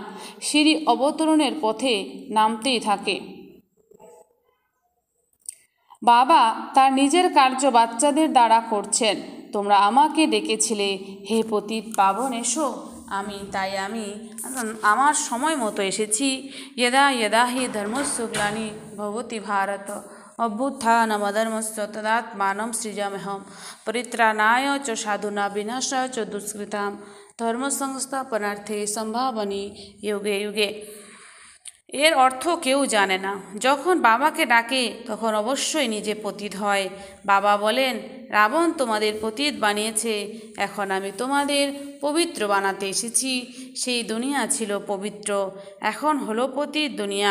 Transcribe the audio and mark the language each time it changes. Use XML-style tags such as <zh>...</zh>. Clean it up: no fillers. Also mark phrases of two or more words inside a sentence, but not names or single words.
<bn>সিঁড়ি অবতরণের পথে নামতেই থাকে। বাবা তার নিজের কার্য বাচ্চাদের দ্বারা করছেন। তোমরা আমাকে ডেকেছিলে, হে পতিত পাবন এসো। আমি আমার সময় মতো এসেছি।</bn> <sa>यदा यदा हि धर्मस्य ग्लानि भवति भारत अभ्युत्थानमधर्मस्य तदात्मानं सृजाम्यहं परित्राणाय च साधूनां विनाशाय च दुष्कृतां ধর্মসংস্থাপনার্থে সম্ভাবনী युगे युगे।</sa> <bn>এর অর্থ কেউ জানে না। যখন বাবাকে ডাকে তখন অবশ্যই নিজে পতিত হয়। বাবা বলেন রাবণ তোমাদের পতিত বানিয়েছে, এখন আমি তোমাদের পবিত্র বানাতে এসেছি। সেই দুনিয়া ছিল পবিত্র, এখন হলো পতিত দুনিয়া।</bn>